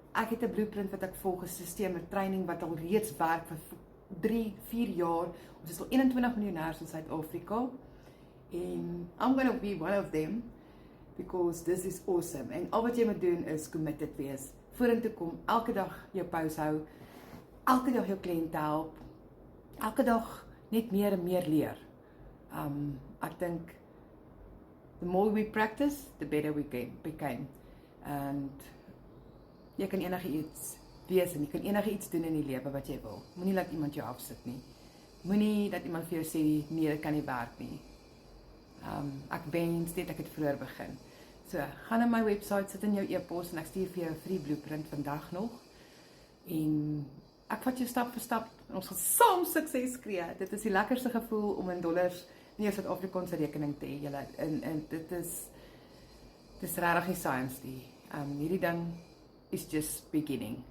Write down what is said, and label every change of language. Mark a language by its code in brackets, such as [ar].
[af] Ek het 'n blueprint wat ek volg, 'n stelsel met training wat al reeds werk vir 3, 4 jaar. Ons is al 21 miljonêers in Suid-Afrika en [en] I'm going to be one of them because this is awesome. [af] En al wat jy moet doen is committed wees. Vorentoe kom, elke dag jou pause hou, elke dag jou kliënte help, elke dag net meer en meer leer. Ek dink [en] the more we practice, the better we became. [af] And jy kan enige iets wees en jy kan enige iets doen in die lewe wat jy wil. Moenie laat iemand jou afsit nie. Moenie dat iemand vir jou sê, nee, dit kan nie werk nie. Ek wens net ek het vroeër begin. So, gaan na my website, sit in jou e-pos en ek stuur vir jou 'n free blueprint vandag nog. En ek vat jou stap vir stap en ons gaan saam sukses kry. Dit is die lekkerste gevoel om in dollars in jou Suid-Afrikaanse rekening te hê. En dit is regtig nie science nie. Hierdie ding is just beginning.